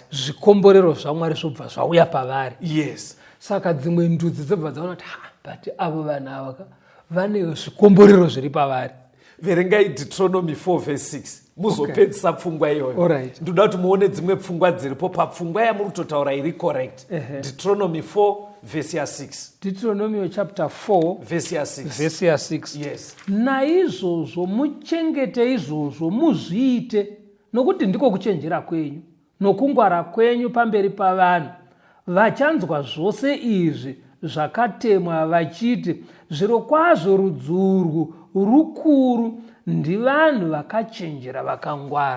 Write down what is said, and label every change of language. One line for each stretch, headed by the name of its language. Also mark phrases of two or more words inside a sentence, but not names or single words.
Shona: Zvikomborero zvaMwari zvobva zvauya pavari. Yes. Saka dzimwe ndudzi dzobva dzaona kuti but avo vanhu ava vane zvikomborero zviri pavari. Verengai Deuteronomy 4 verse 6 muzopedzisa pfungwa iyoyo. Ndoda kuti muone dzimwe pfungwa dziripo papfungwa yamuri kutotaura iri correct. Deuteronomy 4 verse ya 6. Deuteronomy chapter 4 verse ya 6. Verse ya 6. Yes. Naizvozvo muchengete izvozvo, muzviite, nokuti ndiko kuchenjera kwenyu nokungwara kwenyu pamberi pavanhu, vachanzwa zvose izvi zvakatemwa vachiti, zvirokwazvo rudzi urwu rukuru ndivanhu vakachenjera vakangwara.